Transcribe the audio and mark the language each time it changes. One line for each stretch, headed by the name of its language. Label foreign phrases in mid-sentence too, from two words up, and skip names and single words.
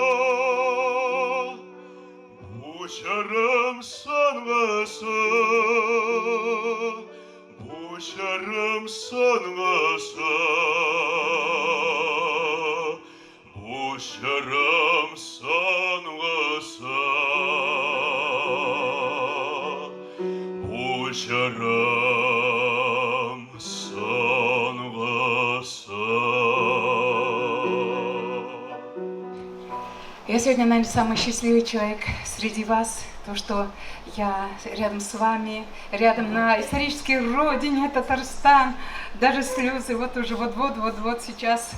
Tatar: бу чырым соңгысы бу чырым соңгысы бу чырым соңгысы бу чырым соңгысы.
Russian: Я сегодня, наверное, самый счастливый человек среди вас. То, что я рядом с вами, рядом на исторической родине Татарстан. Даже слезы вот уже вот сейчас.